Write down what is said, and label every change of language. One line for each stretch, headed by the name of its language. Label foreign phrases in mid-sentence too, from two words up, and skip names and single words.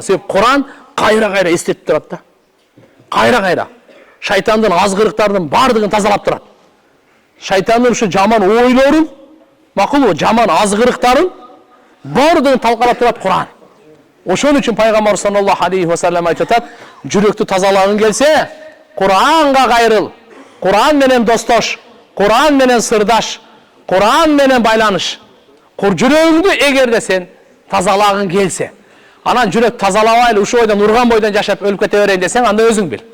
Kyrgyz: Себеп Куран кайра-кайра эстетип турат да. Кайра-кайра. Шайтандын азгырыктардын бардыгын тазалап турат. Шайтандын ушу жаман ойлорун, макулбу, жаман азгырыктарын бардыгын талкалап турат Куран. Ошон үчүн пайгамбар
Arabic: صلى الله عليه وسلم
Kyrgyz: айтып атат, жүрөктү тазалагың келсе, Куранга кайрыл. Куран менен достош, Куран менен сырдаш, Куран менен байланыш. Жүрөгүңдү эгерде сен тазалагың келсе, анан жүрөк тазалабайлы ушу бойдон урган бойдон жашап өлүп кете берейин десең, анда өзүң бил.